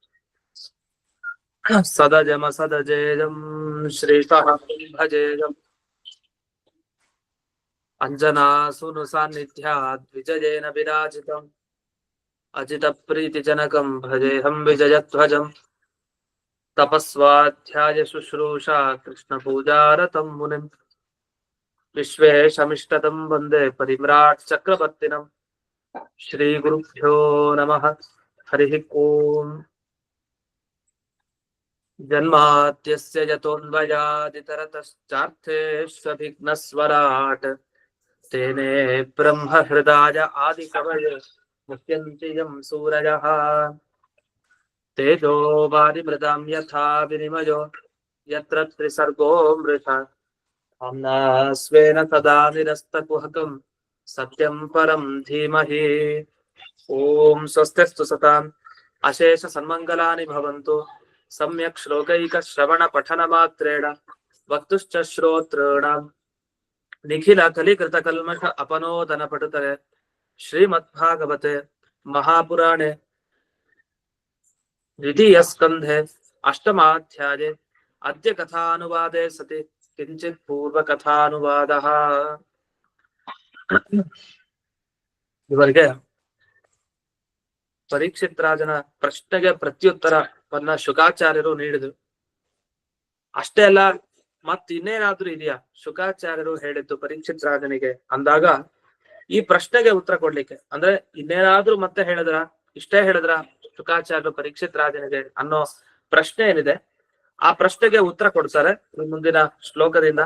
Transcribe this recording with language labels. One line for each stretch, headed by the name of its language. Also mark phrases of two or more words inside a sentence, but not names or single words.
Sanskrit: सदजम सदजेजं श्रीतः भजेजं अंजनासुनु सान्निध्याद् विजयेन विराजितं अजित प्रीतिजनकं भजेहं विजयध्वजं तपस्वाध्याय शुश्रूषा कृष्ण पूजारतं मुनिं विश्वेशमिष्टतं वंदे परिम्राट् चक्रवर्तिनं. श्री गुरुभ्यो नमः. हरि ओं. जन्माद्यस्य यतोन्वयादितरतश्चार्थेष्वभिघ्नस्वराट् तेने ब्रह्म हृदय आदिकवये मुह्यंति यं सूरयः. तेजो वारिमृतां यथा विनिमयो यत्र त्रिसर्गो मृषा धाम्ना स्वेन सदा निरस्तकुहकं सत्यं परं धीमहि. ओं स्वस्तिस्तु सतां अशेष सन्मंगलानि भवंतु. सम्यक् श्लोकैक श्रवण पठन मात्रेण वक्तुश्च श्रोतॄणां निखिल कलिकृत कल्मष अपनोदन पटुतरे श्रीमद्भागवते महापुराणे द्वितीय स्कंधे अष्टमाध्याये अद्य कथानुवादे सति किंचित् पूर्व कथानुवादः.
Kannada: ಇವರಿಗೆ ಪರೀಕ್ಷಿತ್ ರಾಜನ ಪ್ರಶ್ನೆಗೆ ಪ್ರತ್ಯುತ್ತರವನ್ನ ಶುಕಾಚಾರ್ಯರು ನೀಡಿದ್ರು. ಅಷ್ಟೇ ಅಲ್ಲ, ಮತ್ ಇನ್ನೇನಾದ್ರೂ ಇದೆಯಾ ಶುಕಾಚಾರ್ಯರು ಹೇಳಿದ್ದು ಪರೀಕ್ಷಿತ್ ರಾಜನಿಗೆ ಅಂದಾಗ ಈ ಪ್ರಶ್ನೆಗೆ ಉತ್ತರ ಕೊಡ್ಲಿಕ್ಕೆ, ಅಂದ್ರೆ ಇನ್ನೇನಾದ್ರೂ ಮತ್ತೆ ಹೇಳಿದ್ರ, ಇಷ್ಟೇ ಹೇಳಿದ್ರ ಶುಕಾಚಾರ್ಯರು ಪರೀಕ್ಷಿತ್ ರಾಜನಿಗೆ ಅನ್ನೋ ಪ್ರಶ್ನೆ ಏನಿದೆ ಆ ಪ್ರಶ್ನೆಗೆ ಉತ್ತರ ಕೊಡ್ತಾರೆ ಮುಂದಿನ ಶ್ಲೋಕದಿಂದ.